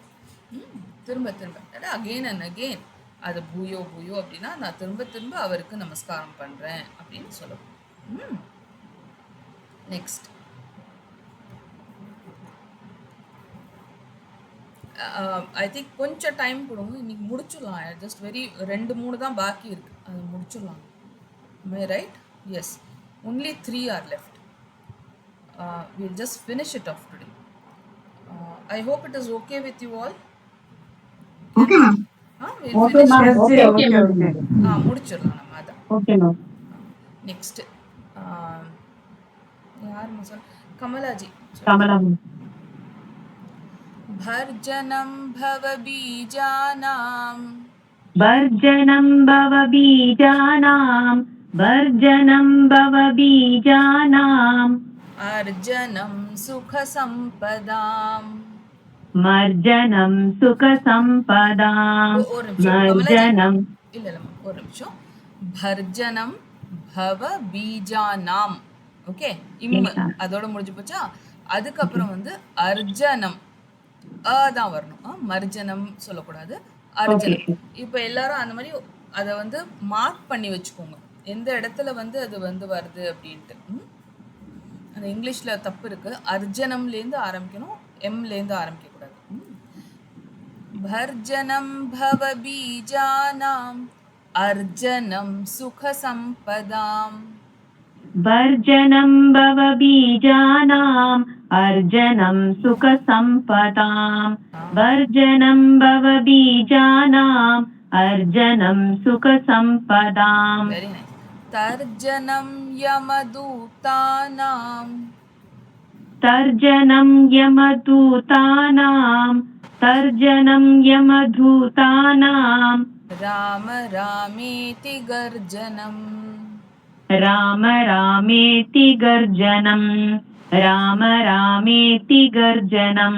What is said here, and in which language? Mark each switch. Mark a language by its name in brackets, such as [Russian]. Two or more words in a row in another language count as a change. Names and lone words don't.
[Tamil] திரும்ப திரும்ப [English] again and again, [Tamil] அது [Sanskrit] भूयो भूयो [Tamil] அப்படின்னா நான் திரும்ப திரும்ப அவருக்கு நமஸ்காரம் பண்ணுறேன் அப்படின்னு சொல்லணும். [English] next I think [Tamil] கொஞ்சம் டைம் கொடுங்க, இன்னைக்கு முடிச்சிடலாம். ஜஸ்ட் 2-3 தான் பாக்கி இருக்கு, அது முடிச்சிடலாம். [English] right? yes, only 3 are left. We'll just finish it off today. I hope it is okay with you all. Okay, ma'am. We'll Okay, finish ma'am. it. Okay, Okay, okay, ma'am. okay. [Tamil] முடிச்சிடலாம் நம்ம அதான். [English] Okay, ma'am. [Tamil] நெக்ஸ்ட் யார் சொல், கமலாஜி. Kamalam. [Sanskrit] भर्जनं भवबीजानां भर्जनं भवबीजानां भर्जनं भवबीजानाम् अर्जनं सुखसम्पदाम्. मर्जनं सुखसम्पदाम् [Tamil] ஒரு நிமிஷம் கமலாஜி, [Sanskrit] मर्जनं [Tamil] இல்ல ஒரு நிமிஷம். [Sanskrit] भर्जनं भवबीजानां, [Tamil] ஓகே, அதோட முடிஞ்சு போச்சா. அதுக்கப்புறம் வந்து அர்ஜனம் தான் வரணும், மர்ஜனம் சொல்லக்கூடாது, அர்ஜனம். இப்போ எல்லாரும் அந்த மாதிரி அதை வந்து மார்க் பண்ணி வச்சுக்கோங்க, எந்த இடத்துல வந்து அது வந்து வருது அப்படின்ட்டு. அந்த இங்கிலீஷ்ல தப்பு இருக்கு, அர்ஜனம்லேருந்து ஆரம்பிக்கணும், எம்லேருந்து ஆரம்பிக்க கூடாது. [Sanskrit] भर्जनं भवबीजानां अर्जनं सुखसम्पदाम्. भर्जनं भवबीजानाम् अर्जनं सुखसम्पदाम् भर्जनं भवबीजानाम् अर्जनं सुखसम्पदाम्. [English] Very nice. [Sanskrit] तर्जनं यमदूतानां तर्जनं यमदूतानाम् तर्जनं यमदूतानाम् राम रामेति गर्जनम्. राम रामेति गर्जनम् राम रामेति गर्जनम्.